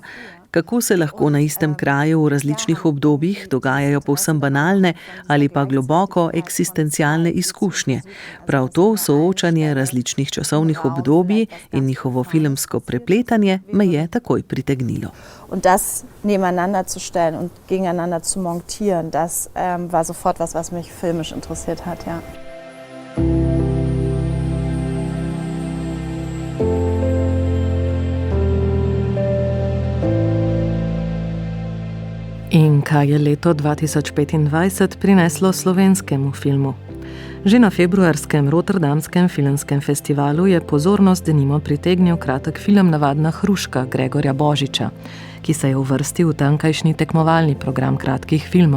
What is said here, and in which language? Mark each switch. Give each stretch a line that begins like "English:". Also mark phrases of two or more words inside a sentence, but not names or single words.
Slovenian: Kako se lahko na istem kraju v različnih obdobjih dogajajo povsem banalne ali pa globoko eksistencialne izkušnje. Prav to soočanje različnih časovnih obdobij in njihovo filmsko prepletanje me je takoj pritegnilo.
German: Und das nebeneinander zu stellen und gegeneinander zu montieren, das war sofort was mich filmisch interessiert hat, ja.
Slovenian: In kaj je leto 2025 prineslo slovenskemu filmu? Že na februarskem Rotterdamskem filmskem festivalu je pozornost denimo pritegnil kratek film Navadna hruška Gregorja Božiča, ki se je uvrstil v tamkajšnji tekmovalni program kratkih filmov.